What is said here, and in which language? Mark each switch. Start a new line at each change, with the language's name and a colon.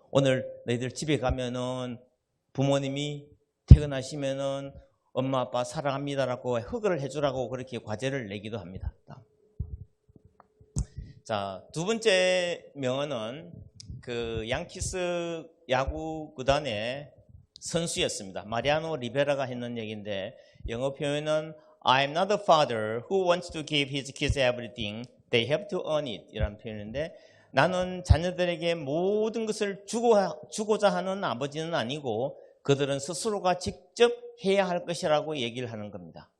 Korean: 오늘 너희들 집에 가면은 부모님이 퇴근하시면은 엄마 아빠 사랑합니다라고 허그를 해주라고 그렇게 과제를 내기도 합니다. 자, 두 번째 명언은 그 양키스 야구 구단의 선수였습니다. 마리아노 리베라가 했는 얘기인데 영어 표현은
English: I'm not a father who wants to give his kids everything. They have to earn it.
Korean: 이라는 표현인데 나는 자녀들에게 모든 것을 주고자 하는 아버지는 아니고 그들은 스스로가 직접 해야 할 것이라고 얘기를 하는 겁니다.